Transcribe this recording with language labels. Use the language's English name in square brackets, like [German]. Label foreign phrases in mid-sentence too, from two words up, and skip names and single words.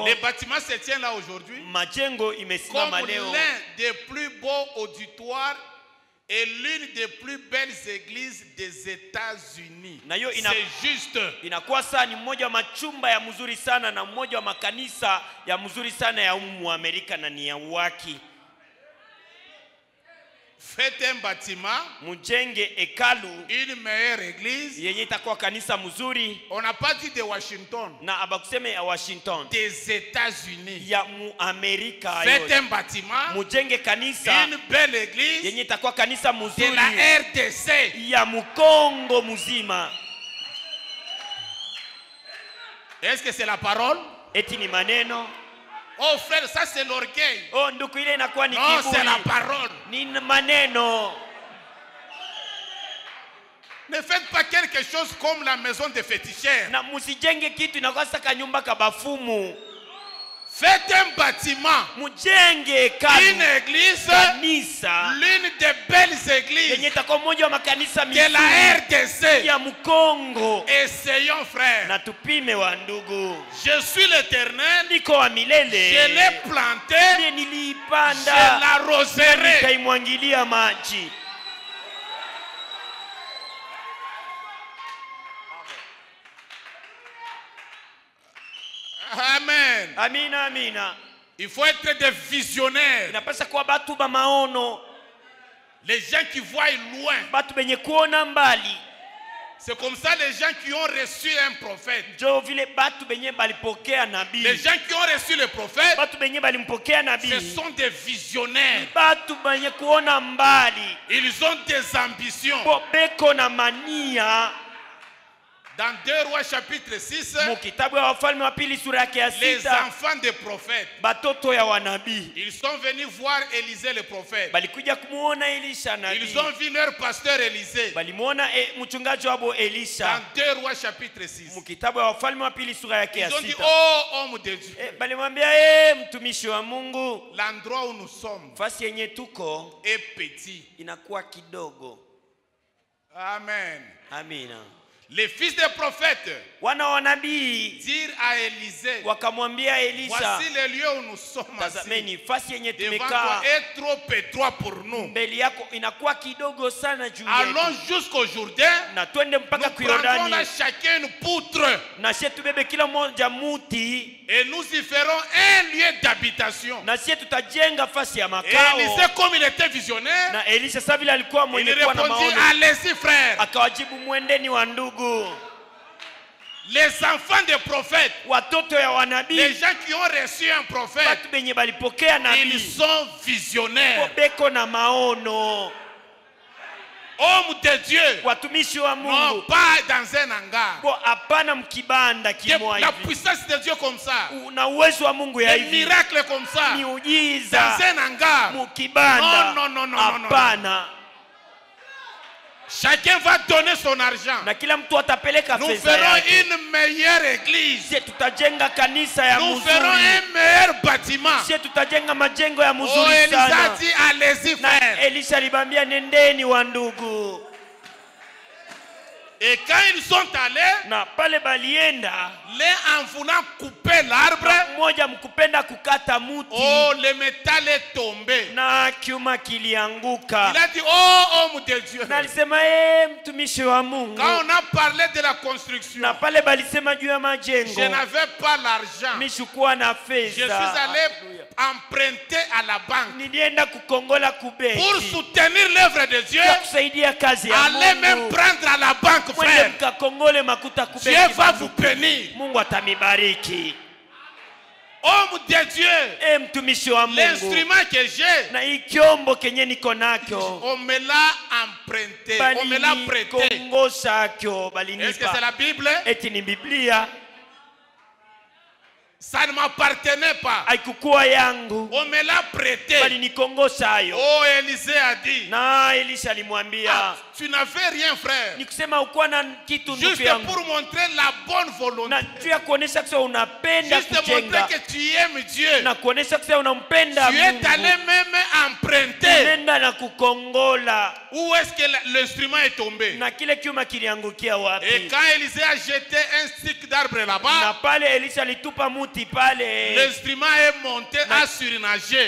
[French] Les bâtiments se tiennent là aujourd'hui [Swahili] Majengo [French] comme [Swahili] imesimama leo. [French] l'un des plus beaux auditoires et l'une des plus belles églises des États-Unis. C'est juste. [Swahili] Inakuwa saa ni mmoja wa machumba ya mzuri sana na mmoja wa makanisa ya mzuri sana ya Amerika na ni ya waki. [French] Faites un bâtiment, [Swahili] Mujenge hekalu [French] une meilleure église. [Swahili] yenye itakuwa kanisa mzuri. [French] On n'a pas dit de Washington, [Swahili] Na abakuseme ya Washington, [French] des États-Unis. [Swahili] ya Amerika. [French] Faites un bâtiment, [Swahili] Mujenge kanisa [French] une belle église [Swahili] yenye itakuwa kanisa [French] de [Swahili] mzuri [French] la RDC. [Swahili] ya Mkongo mzima. [French] Est-ce que c'est la parole? [Swahili] Eti ni maneno? [French] Oh frère, ça c'est l'orgueil. [Swahili] Oh ndugu, ile inakuwa ni [French] Non, c'est la [Swahili] kiburi. [French] parole. [Swahili] Ni maneno. [French] Ne faites pas quelque chose comme la maison des féticheurs. [Swahili] Na musijenge kitu inakuwa saka nyumba kabafumu. [French] Faites un bâtiment, [Swahili] Mujenge hekalu, [French] une église, [Swahili] kanisa [French] l'une des belles [Swahili] yenye [French] églises [Swahili] itakuwa moja wa makanisa [French] de la [Swahili] mizuri [French] RDC. [Swahili] ya Mkongo. [French] Essayons frère. [Swahili] Na tupime wa ndugu. [French] Je suis l'Éternel. [Swahili] Niko wa [French] Je [Swahili] milele. [French] l'ai planté. [Swahili] Mie [French] Je [Swahili] niliipanda. [French] l'arroserai. [Swahili] Nikaimwangilia maji. [French] Amen. [Swahili] Amina, amina. [French] Il faut être des visionnaires. [Swahili] Inapasa kuwa batu ba maono. [French] Les gens qui voient loin. [Swahili] Batu benye kuona mbali. [French] C'est comme ça les gens qui ont reçu un prophète. [Swahili] Jo vile batu benye balipokea nabii. [French] Les gens qui ont reçu le prophète, [Swahili] Batu benye balimpokea nabii. [French] ce sont des visionnaires. [Swahili] Batu benye kuona mbali. [French] Ils ont des ambitions. [Swahili] Beko na mania. [French] Dans 2 Rois chapitre 6, [Swahili] Mukitabu ya Wafalme wa pili sura yake ya [French] les [Swahili] 6. [French] enfants des prophètes, [Swahili] Batoto ya wanabii. [French] ils sont venus voir Élisée le prophète. [Swahili] Balikuja kumuona Elisha nabii. [French] Ils ont vu leur pasteur Élisée. [Swahili] Balimuona mchungaji wabo Elisha. [French] Dans 2 Rois chapitre 6. [Swahili] Mukitabu ya Wafalme wa pili sura yake ya [French] Ils ont dit, [Swahili] 6. [French] oh homme de Dieu, [Swahili] Balimwambia mtumishi wa Mungu, [French] l'endroit où nous sommes [Swahili] fasi yenye tuko [French] est petit. [Swahili] inakuwa kidogo. [French] Amen. [Swahili] Amina. [French] Les fils des prophètes [Swahili] Wana wa nabii [French] dirent à Élisée, [Swahili] wakamwambia Elisha, [French] voici le lieu où nous sommes assis. [Swahili] tazameni fasi yenye [French] Devant toi [Swahili] tumekaa [French] est trop étroit pour nous. [Swahili] mbele yako inakuwa kidogo sana juu [French] Allons [Swahili] yetu. [French] jusqu'au Jourdain. [Swahili] Na twende mpaka [French] Nous prendrons [Swahili] Yordani [French] là chacun une poutre [Swahili] na sie tubebe kila mmoja muti [French] et nous y ferons un lieu d'habitation. [Swahili] na sie tutajenga fasi ya [French] Et [Swahili] makao. [French] Élisée, comme il était visionnaire, [Swahili] Na Elisha sasa vile alikuwa [French] il [Swahili] mwenye kuwa na [French] répondit, [Swahili] maono, [French] allez-y frère. [Swahili] akawajibu mwendeni wa ndugu. [French] Les enfants des prophètes, [Swahili] Watoto ya [French] les [Swahili] wanabii, [French] gens qui ont reçu un prophète, [Swahili] watu benye balipokea [French] ils [Swahili] nabii [French] sont visionnaires. [Swahili] beko na maono. [French] Hommes de Dieu, [Swahili] Watumishi wa [French] non [Swahili] Mungu [French] pas dans un hangar. [Swahili] kwa hapana mkibanda kimwa [French] La [Swahili] hivi. [French] puissance de Dieu comme ça, [Swahili] Una uwezo wa Mungu ya [French] les [Swahili] hivi. [French] miracles comme ça, [Swahili] Miujiza [French] dans un hangar. [Swahili] mukibanda. [French] Non, non, non, non, non, [Swahili] Hapana. [French] Chacun va donner son argent. [Swahili] Na kila mtu atapeleka [French] Nous [Swahili] fedha [French] ferons [Swahili] yake. [French] une meilleure église. [Swahili] Sie tutajenga kanisa ya [French] Nous ferons [Swahili] mzuri. [French] un meilleur bâtiment. [Swahili] Sie tutajenga majengo ya [French] Oh, [Swahili] mzuri [French] Elisa a [Swahili] sana. [French] dit, allez-y [Swahili] Na [French] frère. [Swahili] Elisha alibambia nendeni wa ndugu. [French] Et quand ils sont allés, [Swahili] Na pale balienda, [French] l'un en voulant couper l'arbre, [Swahili] mmoja mkupenda kukata muti, [French] oh, le métal est tombé. [Swahili] na kiuma kilianguka. [French] Il a dit, oh homme de Dieu. [Swahili] Na alisema mtumishi wa Mungu. [French] Quand on a parlé de la construction, [Swahili] Na pale balisema juu ya [French] je [Swahili] majengo, [French] n'avais pas l'argent. [Swahili] mishukuwa na [French] Je suis [Swahili] fedha. [French] allé emprunter à la banque [Swahili] Nilienda kukongola [French] pour [Swahili] kubeki [French] soutenir l'œuvre de Dieu. [Swahili] ya kusaidia kazi ya [French] Allez même [Swahili] Mungu. [French] prendre à la banque, [Swahili] Mwende [French] frère. [Swahili] mkakongole makuta [French] Dieu [Swahili] kubeki. [French] va vous bénir. [Swahili] Mungu atamibariki. [French] Homme de Dieu, [Swahili] Mtumishi wa Mungu. [French] l'instrument que j'ai, [Swahili] Na hii kyombo kenye niko nacho [French] on me l'a emprunté, on me l'a prêté. [Swahili] balinikongosha kyo [French] Est-ce que c'est [Swahili] balinipa. [French] la Bible? [Swahili] Eti ni Biblia. [French] Ça ne m'appartenait pas. [Swahili] haikukuwa yangu, [French] On me l'a prêté. [Swahili] bali nikongosha hayo. [French] Oh, Élisée a dit, [Swahili] Na Elisha alimwambia, [French] tu n'avais rien, frère. [Swahili] ni kusema ukuwa na kitu ndugu [French] Juste [Swahili] yangu, [French] pour montrer la bonne volonté. [Swahili] na juu ya kuonesha kusema unapenda [French] Juste montrer [Swahili] kujenga, [French] que tu aimes Dieu. [Swahili] na kuonesha kusema unampenda [French] Tu es [Swahili] Mungu, [French] allé même emprunter. [Swahili] nenda na kukongola. [French] Où est-ce que l'instrument est tombé? [Swahili] Na kile kiuma kiliangukia [French] Et [Swahili] wapi? [French] quand Élisée a jeté un stick d'arbre [Swahili] Na [French] là-bas, [Swahili] pale Elisha alitupa muti pale, [French] l'instrument est monté à surnager.